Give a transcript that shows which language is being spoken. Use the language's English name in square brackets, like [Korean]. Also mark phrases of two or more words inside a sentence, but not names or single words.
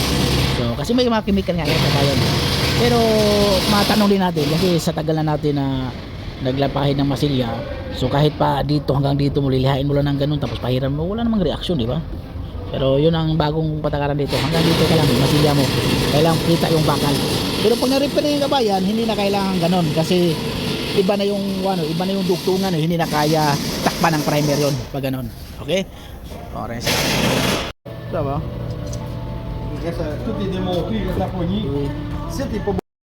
[Filipino] So kasi may mga chemical nga yan kabayan. Pero matanong din natin kasi sa tagal na natin na naglapahin ng masilya, so kahit pa dito hanggang dito mo lilihain mo lang ng ganun tapos pahiran mo, wala namang reaksyon, di ba? Pero yun ang bagong patakaran dito, hanggang dito ka lang masilya mo, kailangan kita yung bakal. Pero pag na-repair na yung kabayan, hindi na kailangan ganun kasi iba na yung dugtungan, hindi na kaya takpan ng primer yun pag ganun. [English] Okay? Orange. [French] Ça va. Il reste tout est démonté, il reste la poignée. C'est pas